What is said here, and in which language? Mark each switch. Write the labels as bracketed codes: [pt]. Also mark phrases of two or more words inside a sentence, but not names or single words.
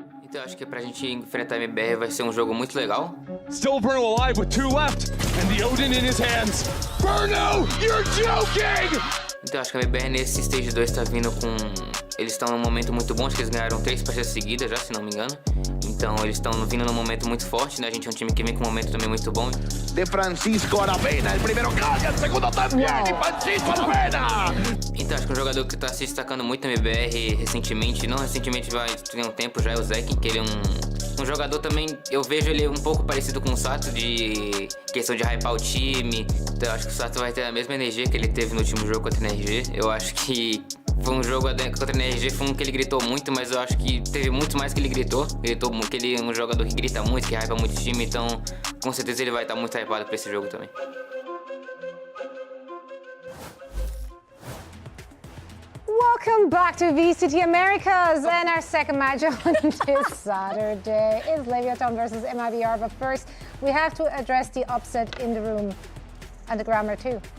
[pt] Então acho que pra gente enfrentar a MIBR vai ser jogo muito legal. [en] Still Bruno alive with 2 left, and the Odin in his hands. Bruno, you're joking! [pt] Então acho que a MIBR nesse Stage 2 tá vindo com... Eles estão num momento muito bom, acho que eles ganharam 3 partidas seguidas já, se não me engano. Então eles estão vindo num momento muito forte, né? A gente é um time que vem com um momento também muito bom. [es] De Francisco Aravena, el primero cae, el segundo también, y Francisco Aravena! [pt] Então acho que um jogador que tá se destacando muito na MIBR recentemente, não recentemente, vai ter um tempo já, é o Zek, que ele é um jogador também, eu vejo ele um pouco parecido com o Sato, de questão de hypar o time. Então eu acho que o Sato vai ter a mesma energia que ele teve no último jogo contra a NRG. Eu acho que foi um jogo contra a NRG, foi um que ele gritou muito, mas eu acho que teve muito mais que ele gritou. Que ele é um jogador que grita muito, que hypa muito o time, então com certeza ele vai estar muito hypado pra esse jogo também. [en] Welcome back to VCT Americas, and our second match on this Saturday is Leviatán versus MIBR. But first, we have to address the upset in the room and the grammar too.